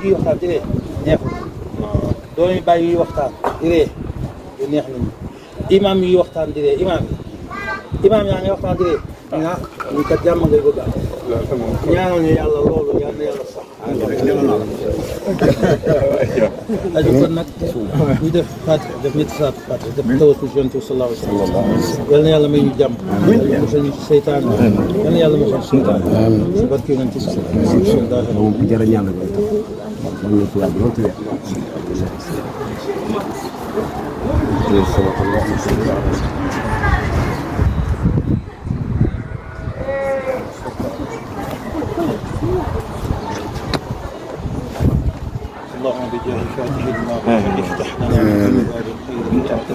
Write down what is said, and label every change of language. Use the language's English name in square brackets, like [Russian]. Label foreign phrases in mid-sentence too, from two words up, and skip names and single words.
[Wolof] yu waxtaan di ree neexul doomi bàyyi yu waxtaan di ree yu neex nañu imaam yi waxtaan di ree imaam yaa ngi waxtaan di ree ñu kat jàmm ngay bëgg am ñaanal ñu yàlla loolu yal na yàlla sax aju kon nag ñu def Fatiha def ñetti salaatu Fatiha def tawassul ci Yonent bi [Arabic] صلى الله عليه وسلم [Wolof] yal na yàlla may ñu jàmm musal ñu ci seytaan yal na yàlla musal seytaan ci barke Yonent bi [Arabic] صلى الله عليه وسلم. اللهم بجاه فاتح الماء افتح لنا من باب الخير وتعتبه